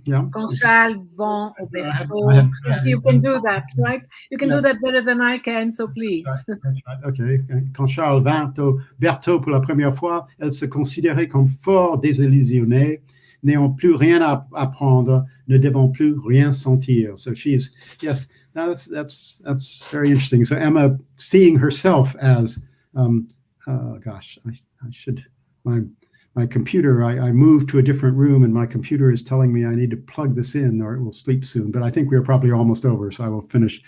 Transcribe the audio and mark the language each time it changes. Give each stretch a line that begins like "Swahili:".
French: Quand Charles vend au berceau.
English: You can do that, right? You can do that better than I can, so please. Okay.
French: Quand Charles vint au berceau pour la première fois, elle se considérait comme fort désillusionnée, n'ayant plus rien à apprendre, ne devant plus rien sentir.
English: So she's, yes, that's very interesting. So Emma seeing herself as, oh gosh, I should, my computer, I moved to a different room and my computer is telling me I need to plug this in or it will sleep soon. But I think we're probably almost over, so I will finish.